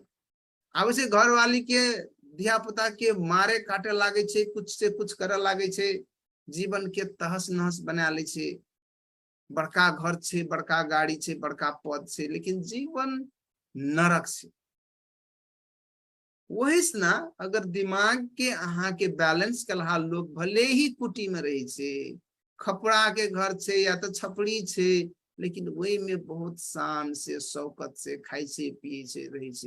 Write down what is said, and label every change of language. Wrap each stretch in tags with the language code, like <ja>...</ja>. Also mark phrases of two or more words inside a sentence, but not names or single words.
<anp>आवे छे घर वाली के धिया पुता के मारे काटे लागे छे, कुछ से कुछ करे लागे छे, जीवन के तहस नहस बना ले छे। बड़का घर छे, बड़का गाड़ी छे, बड़का पद छे, लेकिन जीवन नरक छे। वही से ना अगर दिमाग के अहाँ के बैलेंस कलहा, लोग भले ही कुटी में रहे छे, खपड़ा के घर छे या तो छपड़ी छे, लेकिन वही में बहुत शान से शौकत से खाई छे पिए छे रहे छे।</anp>